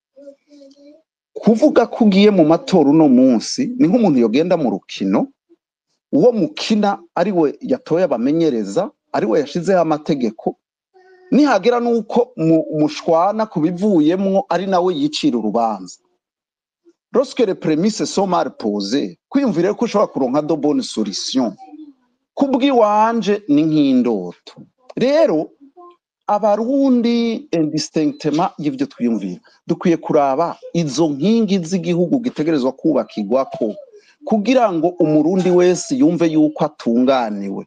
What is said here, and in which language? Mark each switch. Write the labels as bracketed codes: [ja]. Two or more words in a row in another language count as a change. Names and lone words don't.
[rn] Kuvuga kugiye mu matora uno munsi ni nk'umuntu yogenda mu rukino, uwo mukina ariwe yatoye abamenyereza, ariwe yashizeho amategeko, nihagera nuko mushwana kubivuyemwo ari nawe yicira urubanza. [fr] Lorsque les prémices sont mal posées, [rn] kwiyumvira ko ushobora kuronka [fr] de bonne solution [rn] kubwiwanje ni nk'indoto. Rero abarundi indistinctement y'ivyo twiyumvira dukwiye kuraba izo nkingi z'igihugu gitegerezwa kubakirwako kugira ngo umurundi wese yumve yuko atunganiwe.